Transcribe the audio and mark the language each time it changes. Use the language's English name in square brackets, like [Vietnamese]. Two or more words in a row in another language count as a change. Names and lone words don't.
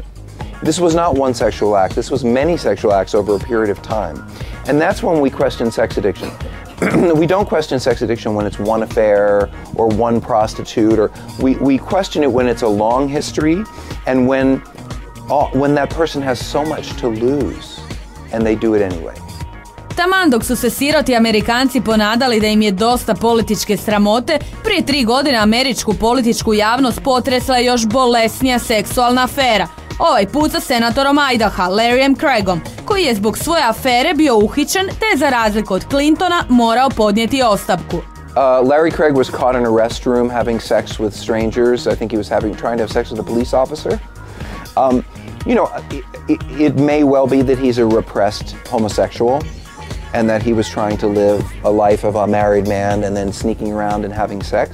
[English] This was not one sexual act, this was many sexual acts over a period of time. And that's when we question sex addiction. We don't question sex addiction when it's one affair or one prostitute, or we question it when it's a long history and when that person has so much to lose and they do it anyway. [Croatian] Taman dok su se siroti Amerikanci ponadali da im je dosta političke sramote, prije 3 godine američku političku javnost potresla je još bolesnija seksualna afera. Ovaj put sa senatorom Idaha, Larryem Craigom, koji je zbog svoje afere bio uhićen te za razliku od Clintona morao podnijeti ostavku. [English] Larry Craig was caught in a restroom having sex with strangers. I think he was trying to have sex with a police officer. You know, it may well be that he's a repressed homosexual and that he was trying to live a life of a married man and then sneaking around and having sex.